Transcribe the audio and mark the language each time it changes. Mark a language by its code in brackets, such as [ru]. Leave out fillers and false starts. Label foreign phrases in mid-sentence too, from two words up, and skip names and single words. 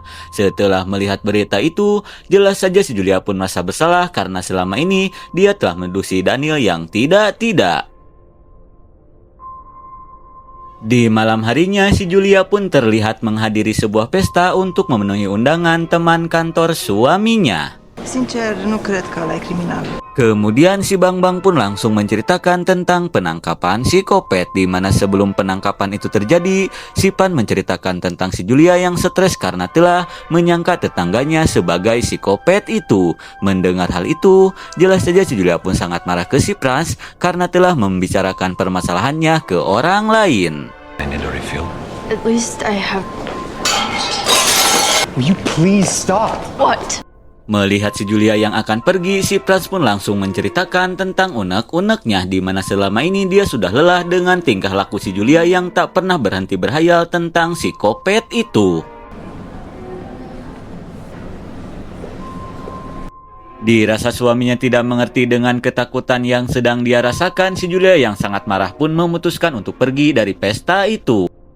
[id] Setelah melihat berita itu, jelas saja si Julia pun merasa bersalah karena selama ini dia telah menuduh si Daniel yang tidak-tidak. Di malam harinya, si Julia pun terlihat menghadiri sebuah pesta untuk memenuhi undangan teman kantor suaminya. [ro] Sincer, nu cred că ăla e criminal. [id] Kemudian si Bang Bang pun langsung menceritakan tentang penangkapan si Kopet, di mana sebelum penangkapan itu terjadi, si Pan menceritakan tentang si Julia yang stres karena telah menyangka tetangganya sebagai si Kopet itu. Mendengar hal itu, jelas saja si Julia pun sangat marah ke si Pras karena telah membicarakan permasalahannya ke orang lain. [en] I need a refill. At least I have... Will you please stop? What? [id] Melihat si Julia yang akan pergi, si Pras pun langsung menceritakan tentang unek-uneknya, di mana selama ini dia sudah lelah dengan tingkah laku si Julia yang tak pernah berhenti berhayal tentang si Kopet itu. Dirasa suaminya tidak mengerti dengan ketakutan yang sedang dia rasakan, si Julia yang sangat marah pun memutuskan untuk pergi dari pesta itu.